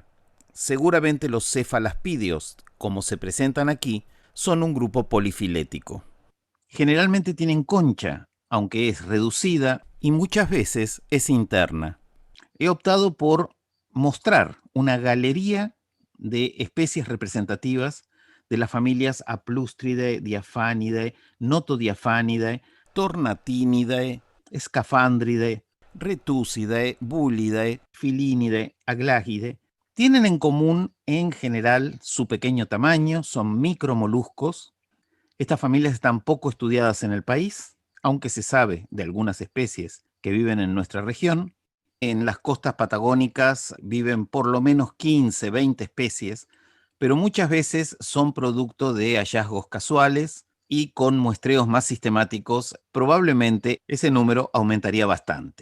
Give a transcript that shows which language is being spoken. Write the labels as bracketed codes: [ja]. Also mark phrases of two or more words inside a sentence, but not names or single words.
[es] Seguramente los cefalaspídeos, como se presentan aquí, son un grupo polifilético. Generalmente tienen concha, aunque es reducida y muchas veces es interna. He optado por mostrar una galería de especies representativas de las familias Aplustridae, Diaphanidae, Notodiaphanidae, Tornatinidae, Scaphandridae, Retusidae, Bullidae, Filinidae, Aglagidae. Tienen en común, en general, su pequeño tamaño, son micromoluscos. Estas familias están poco estudiadas en el país, aunque se sabe de algunas especies que viven en nuestra región. En las costas patagónicas viven por lo menos 15, 20 especies, pero muchas veces son producto de hallazgos casuales y con muestreos más sistemáticos, probablemente ese número aumentaría bastante.